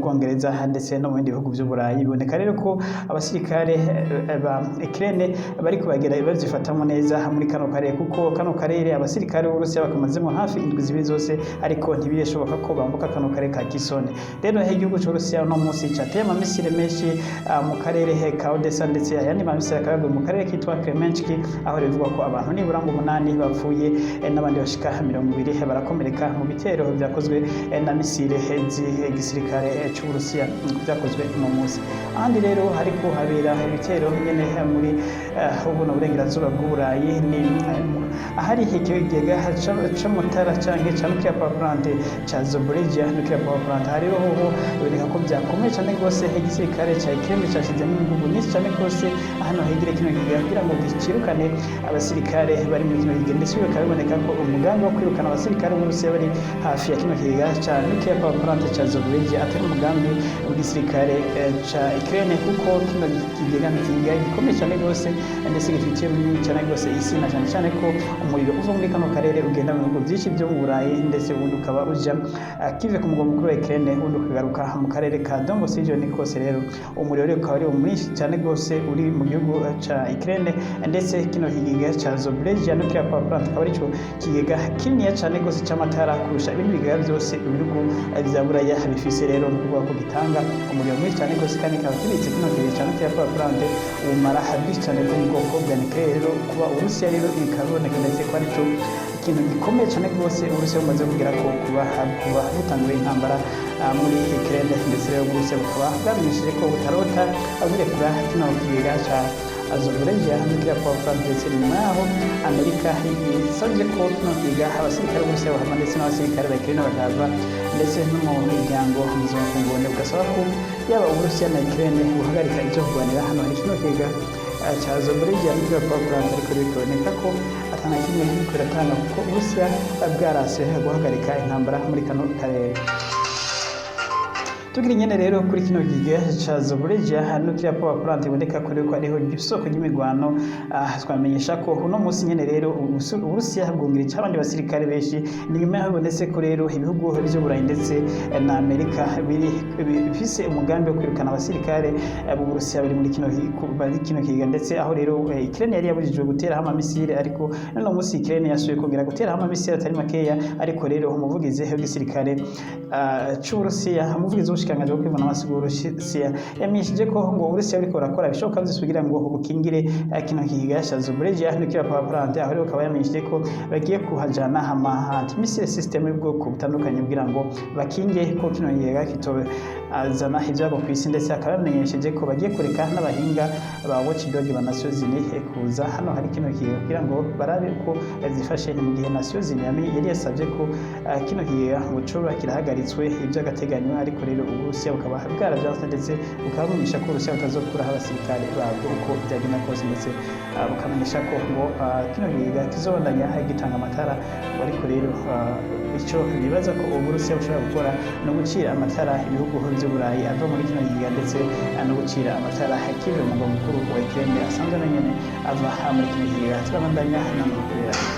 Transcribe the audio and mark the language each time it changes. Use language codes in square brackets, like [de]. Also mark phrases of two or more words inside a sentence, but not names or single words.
[rn] Bwongereza ndetse no mu bindi bihugu by'Uburayi biboneka rero ko abasirikare ba Ukraine bari kubagera bazifatamo neza muri kano karere kuko kano karere abasirikare b'Uburusiya bakamazemo hafi indwi zibiri zose ariko ntibiyeshoboka ko bambuka kano karere ka Kherson rero igihugu cy'Uburusiya no munsi cyateye amamisire menshi mu karere ka Odessa ndetse ayandi mamisire akabagwe mu karere kitwa Kremenchuk aho rivugwa ko abantu nibura ngo 8 bapfuye n'abandi bashika 20 barakomereka mu bitero byakozwe na misire z'igisirikare cy'Uburusiya byakozwe mu munsi ahandi rero hariko habera ibitero nyene muri ubuno burengerazuba bw'Uburayi ni ahari ikigega c'amutara canke ca nuclear power plant ca Zaporizhzhia nuclear power plant hariho ho biboneka ko byakomeye cyane rwose igisirikare cya Ukraine cyashizemo ingufu nyinshi cyane rwose hano hegere kino kigega kugira ngo gicirukane abasirikare bari muri kino kigega ndetse bikaboneka ko umugambi wo kwirukana abasirikare b'Uburusiya bari hafi ya kino kigega ca nuclear power plant ca Zaporizhzhia atari umugambi w'igisirikare ca Ukraine kuko kino kigega gikomeye cyane rwose ndetse gifitiye cyane rwose isi na cyane ko umuriro uva muri kano karere ugenda mu bihugu byinshi byo mu Burayi ndetse ubundi ukaba uja kive ku mugwa mukuru wa Ukraine ubundi ukagaruka mu karere ka Donbas region kose rero umuriro rero ukaba ari mwinshi cyane rwose uri mu gihugu ca Ukraine ndetse kino kigega ca Zaporizhzhia nuclear power plant akaba ari cyo kigega kinini cyane rwose cy'amatara kurusha ibindi bigega byose ibihugu bya Buraya bifise rero n'ukuvuga ko gitanga umuriro mwinshi cyane rwose kandi kaba kibitse kino kigega ca [en] nuclear power plant [rn] umara habisi cyane bwo mu bwoko bwa nuclear rero kuba Uburusiya rero ikaboneka ndetse ko aricyo ikintu gikomeye cyane rwose Uburusiya bumaze kugira ko kuba butanguye intambara muri Ukraine ndetse rero Uburusiya bukaba bwamenyesheje ko butarota aburekura kino kigega ca Zaporizhzhia nuclear power plant ndetse nyuma yaho Amerika yasabye ko kwiga abasirikare b'Uburusiya bahama ndetse n'abasirikare ba Ukraine bagahava ndetse no mu miryango mpuzamakungu ugasaba ko yaba Uburusiya na Ukraine guhagarika ivyo kurwanira hano hari kino kiga ca Zaporizhzhia nuclear power plant ariko bikaboneka ko atana kimwe kiriko kiratanga kuko Uburusiya bwarase guhagarika intambara muri kano karere. Tugira nyene rero kuri kino gihe ca Zaporizhzhia nuclear power plant iboneka ko ariho isoko ry'imigwano twamenyesha ko uno musi nyene rero Uburusiya bwongera abandi basirikare benshi ni nyuma habonetse ko rero ibihugu by'Uburayi ndetse na Amerika bifise umugambi wo kwirukana abasirikare b'Uburusiya bari muri kino kiga ndetse aho rero Ukraine yari yabujijwe gutera hama misile ariko none musi Ukraine yasuye kongera gutera hama misile atari makeya ariko rero umuvugizi w'igisirikare c'Uburusiya umuvugizi w'ubushikanganje bwo kwivuna amasi bw'Uburusiya yamenyesheje ko ngo Uburusiya buriko burakora ibishoboka byose kugira ngo bukingire kino kiga ca Zaporizhzhia nuclear power plant aho rero akaba yamenyesheje ko bagiye kuhajana ama [en] anti-missile system [rn] y'ubwoko butandukanye kugira ngo bakinge ko kino kiga azana ibyago ku isi ndetse akaba yamenyesheje ko bagiye kureka n'abahinga ba Watchdog ba Nations Unies kuza hano hari kino kiga kugira ngo barabe ko zifashe mu gihe Nations Unies yari yasabye ko kino kiga ngo coba kirahagaritswe iby'agateganyo ariko rero Uburusiya bukaba bwarabyanze ndetse bukabamenyesha ko Uburusiya butazokuraho abasirikare babwo uko byagenda kose ndetse bukamenyesha ko ngo kino kiga kizobandanya gitanga amatara ariko rero icyo bibaza ko Uburusiya bushobora gukora no gucira amatara ibihugu by'Uburayi ava muri kino giga ndetse no gucira amatara kive mu mugwa mukuru wa Ukraine asanzwe na nyene ava muri kino giga turabandanya n'amakuru.